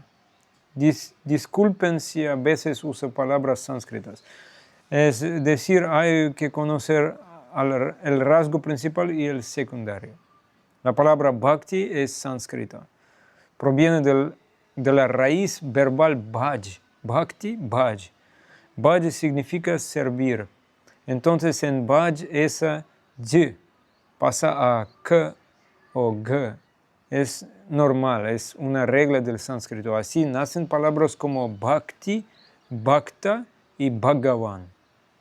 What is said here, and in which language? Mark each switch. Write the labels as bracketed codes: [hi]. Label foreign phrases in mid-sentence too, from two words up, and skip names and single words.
[es] Disculpen si a veces uso palabras sánscritas. Es decir, hay que conocer el rasgo principal y el secundario. La palabra bhakti es sánscrita. Proviene de la raíz verbal bhaj. Bhakti, bhaj. Bhaj significa servir. Entonces en bhaj esa j pasa a k o g. Es normal, es una regla del sánscrito. Así nacen palabras como bhakti, bhakta y bhagavan.